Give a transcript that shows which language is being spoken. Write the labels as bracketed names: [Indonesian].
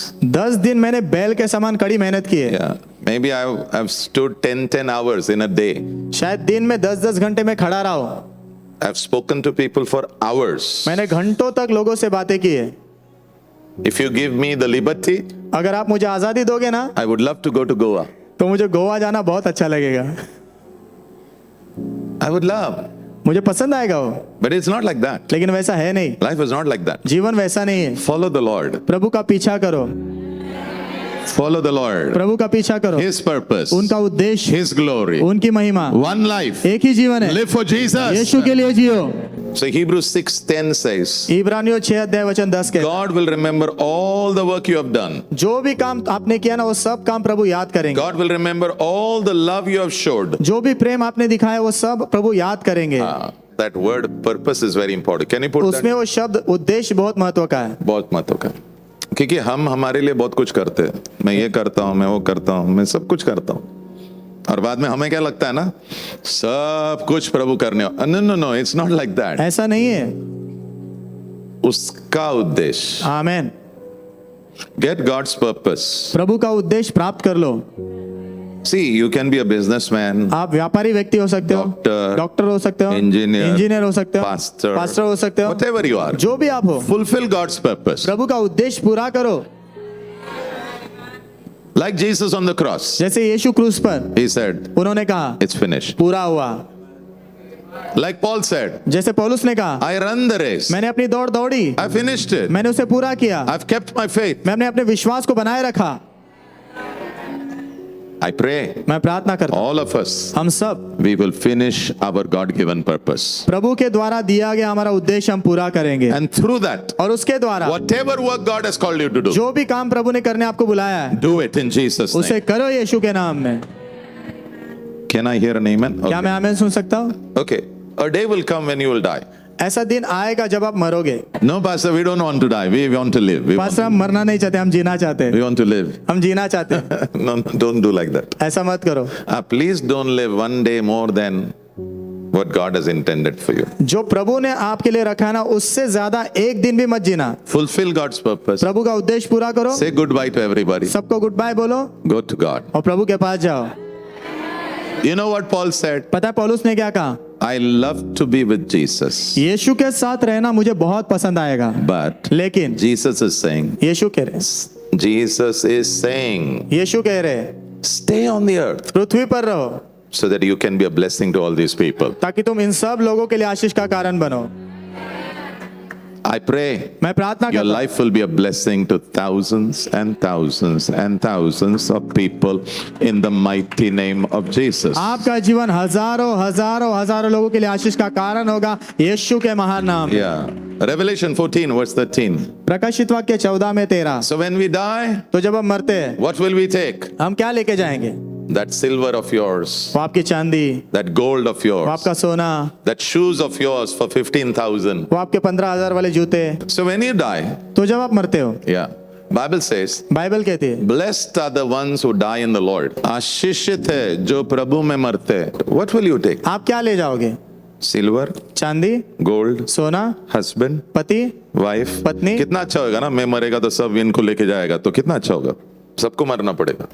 [Hindi] 10 दिन मैंने बैल के समान कड़ी मेहनत की है। [English] Yeah. Maybe I've stood 10 hours in a day. [Hindi] शायद दिन में 10 घंटे में खड़ा रहा हूँ। [English] I've spoken to people for hours. [Hindi] मैंने घंटों तक लोगों से बातें की है। [English] If you give me the liberty, [Hindi] अगर आप मुझे आजादी दोगे ना, [English] I would love to go to Goa. [Hindi] तो मुझे गोवा जाना बहुत अच्छा लगेगा। [English] I would love. [Hindi] मुझे पसंद आएगा वो, [English] But it's not like that. [Hindi] लेकिन वैसा है नहीं। [English] Life is not like that. [Hindi] जीवन वैसा नहीं है। [English] Follow the Lord. [Hindi] प्रभु का पीछा करो, [English] Follow the Lord. [Hindi] प्रभु का पीछा करो। [English] His purpose. [Hindi] उनका उद्देश्य, [English] His glory. [Hindi] उनकी महिमा। [English] One life. [Hindi] एक ही जीवन है, [English] Live for Jesus. [Hindi] यीशु के लिए जियो। [English] So Hebrews 6:10 says, [Hindi] इब्रानियों 6:10 के, [English] God will remember all the work you have done. [Hindi] जो भी काम आपने किया ना वो सब काम प्रभु याद करेंगे। [English] God will remember all the love you have showed. [Hindi] जो भी प्रेम आपने दिखाया वो सब प्रभु याद करेंगे। [English] that word purpose is very important. Can you put that? [Hindi] उसमें वो शब्द उद्देश्य बहुत महत्व का है। बहुत महत्व का, क्योंकि हम हमारे लिए बहुत कुछ करते हैं। मैं ये करता हूँ, मैं वो करता हूँ, मैं सब कुछ करता हूँ, और बाद में हमें क्या लगता है ना, सब कुछ प्रभु करने। [English] No no no, it's not like that. [Hindi] ऐसा नहीं है। उसका उद्देश्य, आमेन। [English] Get God's purpose. [Hindi] प्रभु का उद्देश्य प्राप्त कर लो। [English] See, you can be a businessman, [Hindi] आप व्यापारी व्यक्ति हो सकते हो, डॉक्टर हो सकते हो, इंजीनियर हो सकते हो, पास्टर हो सकते हो, [English] whatever you are. [Hindi] जो भी आप हो, [English] Fulfill God's purpose. [Hindi] प्रभु का उद्देश्य पूरा करो। [English] Like Jesus on the cross, [Hindi] जैसे यीशु क्रूस पर [English] he said, [Hindi] उन्होंने कहा [English] it's finished. [Hindi] पूरा हुआ। [English] Like Paul said, [Hindi] जैसे पौलुस ने कहा [English] I run the race. [Hindi] मैंने अपनी दौड़ दौड़ी, [English] I finished it. [Hindi] मैंने उसे पूरा किया, [English] I've kept my faith. [Hindi] मैंने अपने विश्वास को बनाए रखा। [English] I pray, [Hindi] मैं प्रार्थना करता हूं [English] all of us, [Hindi] हम सब [English] we will finish our God-given purpose. [Hindi] प्रभु के द्वारा दिया गया हमारा उद्देश्य हम पूरा करेंगे, [English] And through that, [Hindi] और उसके द्वारा [English] whatever work God has called you to do, [Hindi] जो भी काम प्रभु ने करने आपको बुलाया है [English] do it in Jesus' [Hindi] उसे [English] name. [Hindi] करो यीशु के नाम में। [English] Can I hear an amen? [Hindi] क्या मैं आमीन सुन सकता हूँ? [English] Okay. A day will come when you will die. [Hindi] ऐसा दिन आएगा जब आप मरोगे। [English] No, Pastor, we don't want to die. We want to live. [Hindi] Pastor हम मरना नहीं चाहते, हम जीना चाहते हैं। [English] We want to live. [Hindi] हम जीना चाहते हैं। [English] No, no, don't do like that. [Hindi] ऐसा मत करो। [English] Please don't live one day more than what God has intended for you. [Hindi] जो प्रभु ने आपके लिए रखा है ना, उससे ज्यादा एक दिन भी मत जीना। [English] Fulfill God's purpose. [Hindi] प्रभु का उद्देश्य पूरा करो। [English] Say goodbye to everybody. [Hindi] सबको गुड बाय बोलो [English] Go to God. [Hindi] और प्रभु के पास जाओ। [English] You know what Paul said? [Hindi] पता है पौलुस ने क्या कहा? [English] I love to be with Jesus. [Hindi] यीशु के साथ रहना मुझे बहुत पसंद आएगा, [English] But [Hindi] लेकिन [English] Jesus is saying, [Hindi] यीशु कह रहे [English] Jesus is saying, [Hindi] यीशु कह रहे [English] stay on the earth [Hindi] पृथ्वी पर रहो [English] so that you can be a blessing to all these people. [Hindi] ताकि तुम इन सब लोगों के लिए आशीष का कारण बनो। [English] I pray [Hindi] मैं प्रार्थना [English] your [Hindi] करता हूं [English] life will be a blessing to thousands and thousands and thousands of people in the mighty name of Jesus. [Hindi] आपका जीवन हजारों हजारों हजारों लोगों के लिए आशीष का कारण होगा यीशु के महान नाम में। [English] Yeah. Revelation 14 verse 13. [Hindi] प्रकाशित वाक्य 14 में 13। [English] So when we die, [Hindi] तो जब हम मरते हैं [English] what will we take? [Hindi] हम क्या लेके जाएंगे? [English] That silver of yours, [Hindi] वो आपकी चांदी, [English] that gold of [Hindi] वो [English] yours, [Hindi] आपका सोना, [English] that shoes of yours for 15,000. [Hindi] वो आपके 15,000 वाले जूते। [English] So when you die, [Hindi] तो जब आप मरते हो, [English] yeah, Bible says, [Hindi] बाइबल कहती है [English] blessed are the ones who die in the Lord. [Hindi] आशीषित है जो प्रभु में मरते हैं. [English] What will you take? [Hindi] आप क्या ले जाओगे? [English] Silver, [Hindi] चांदी, [English] gold, [Hindi] सोना, [English] husband, [Hindi] पति, [English] wife, [Hindi] पत्नी। कितना अच्छा होगा ना, मैं मरेगा तो सब इनको लेके जाएगा, तो कितना अच्छा होगा, सबको मरना पड़ेगा.